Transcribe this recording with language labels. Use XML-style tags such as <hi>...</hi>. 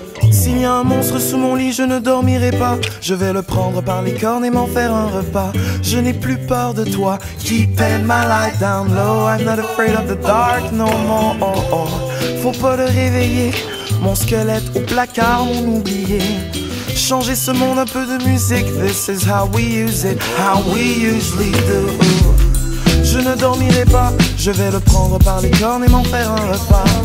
<fr>S'il y a un monstre sous mon lit, je ne dormirai pas. Je vais le prendre par les cornes et m'en faire un repas. Je n'ai plus peur de toi.</fr> <en>Keeping my light down low. I'm not afraid of the dark no more.</en> <fr>Oh, oh. Faut pas le réveiller. Mon squelette au placard, mon oublié. Changer ce monde, un peu de musique.</fr> <en>This is how we use it, how we usually do.</en> <fr>Je ne dormirai pas. Je vais le prendre par les cornes et m'en faire un repas.</fr>